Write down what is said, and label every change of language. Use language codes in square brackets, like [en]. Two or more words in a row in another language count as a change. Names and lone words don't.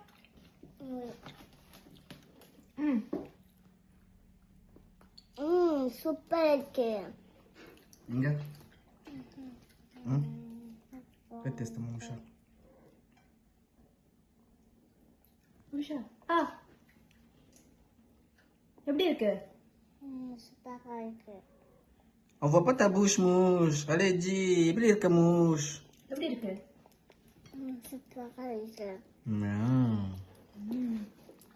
[ta] சூப்பர் இருக்கு. இங்க டேஸ்ட் மூஷா எப்படி இருக்கு? சூப்பரா இருக்கு. [fr] On voit pas ta bouche, mouche. Allez, dis, [ta] எப்படி இருக்க mouche? எப்படி இருக்கு? சூப்பரா இருக்கு.